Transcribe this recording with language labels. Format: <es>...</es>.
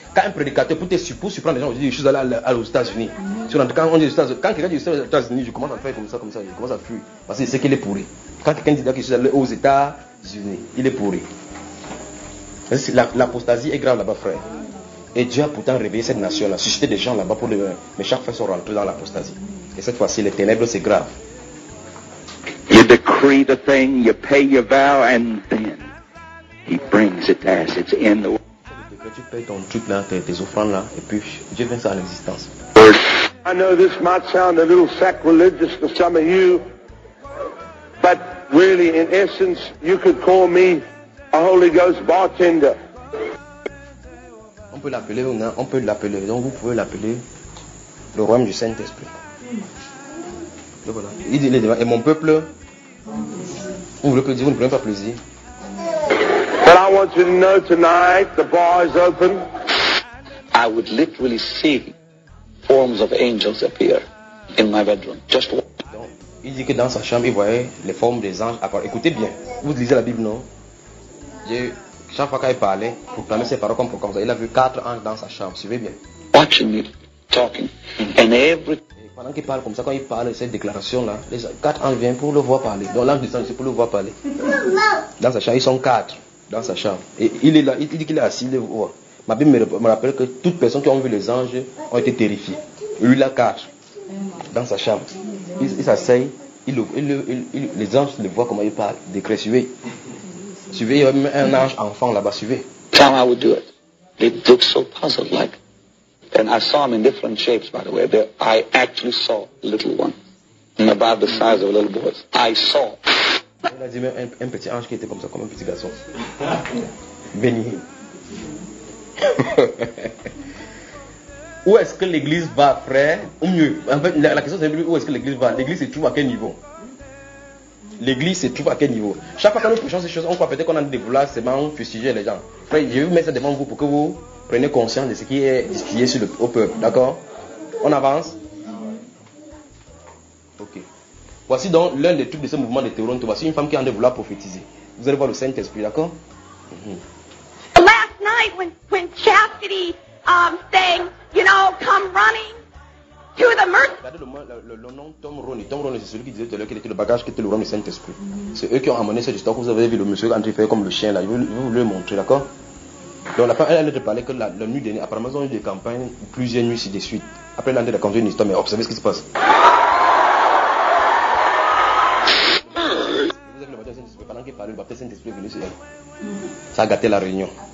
<fr>Quand un prédicateur, pour surprendre les gens, je dis, je suis allé aux États-Unis. Quand on dit aux États-Unis, quand quelqu'un dit aux États-Unis, je commence à faire comme ça, je commence à fuir. Parce que c'est qu'il est pourri. Quand quelqu'un dit qu'il est allé aux États-Unis, il est pourri. L'apostasie est grave là-bas, frère. Et Dieu a pourtant réveillé cette nation-là, suscité des gens là-bas pour les. Mais chaque fois, ils sont rentrés dans l'apostasie. Et cette fois-ci, les ténèbres, c'est grave.</fr> <en>You decree the thing, you pay your vow, and then he brings it as it's in the world.</en> <fr>Tu payes ton truc là, tes offrandes là, et puis Dieu vient ça à l'existence.</fr> <en>I know this might sound a little sacrilegious to some of you, but really, in essence, you could call me a Holy Ghost bartender.</en> <fr>On peut l'appeler ou non, on peut l'appeler, donc vous pouvez l'appeler le royaume du Saint-Esprit. Voilà. Il dit, et mon peuple, vous voulez que Dieu ne prenne pas plaisir.</fr> <en>But I want you to know tonight the bar is open. I would literally see forms of angels appear in my bedroom. Just</en> <fr>donc, il dit que dans sa chambre, il voyait les formes des anges apparaître. Écoutez bien, vous lisez la Bible, non? Chaque fois qu'il parlait, pour proclamer ses paroles comme ça, il a vu quatre anges dans sa chambre. Suivez bien.</fr> <en>Watching me talking. And every.</en> <fr>Pendant qu'il parle comme ça, quand il parle cette déclaration-là, les quatre anges viennent pour le voir parler. Donc l'ange descend pour le voir parler. Dans sa chambre, ils sont quatre. Dans sa chambre. Et il est là, il dit qu'il est assis, il le voit. Ma Bible me rappelle que toutes personnes qui ont vu les anges ont été terrifiées. Lui, il a quatre. Dans sa chambre. Il s'asseye, les anges le voient comment il parle. Décret, suivez. Suivez, il y a même un ange enfant là-bas, suivez.</fr> <en>Tell me how I would do it. It looks so puzzled like. And I saw them in different shapes, by the way. I actually saw a little one. And about the size of a little boy. I saw.</en> <fr>Il a dit, mais un petit ange qui était comme ça, comme un petit garçon. Béni. Où est-ce que l'église va, frère? Ou mieux, en fait, la question c'est, où est-ce que l'église va? L'église est toujours à quel niveau? L'église se trouve à quel niveau? Chaque fois que nous prêchons ces choses, on croit peut-être qu'on a des vouloirs seulement fustiger les gens. Frère, je vais vous mettre ça devant vous pour que vous preniez conscience de ce qui est distillé sur le, au peuple. D'accord? On avance. Ok. Voici donc l'un des trucs de ce mouvement de Théoronte. Voici une femme qui a de vouloir prophétiser. Vous allez voir le Saint-Esprit, d'accord?</fr> <en>Last night when Chastity saying, you know, come running.</en> <fr>Regardez le nom Tom Roney. Tom Roney, c'est celui qui disait tout à l'heure qu'il était le bagage qui était le roi du Saint-Esprit. Mm-hmm. C'est eux qui ont amené cette histoire que vous avez vu le monsieur André faire comme le chien là. Je vais vous le montrer, d'accord? Donc la femme, elle a parlé que la nuit dernière, apparemment, ils ont eu des campagnes plusieurs nuits de suite. Après, elle a raconté une histoire, mais observez ce qui se passe. Vous avez le baptême Saint-Esprit, pendant qu'il parlait, le baptême Saint-Esprit est venu sur elle. Mm-hmm. Ça a gâté la réunion.</fr>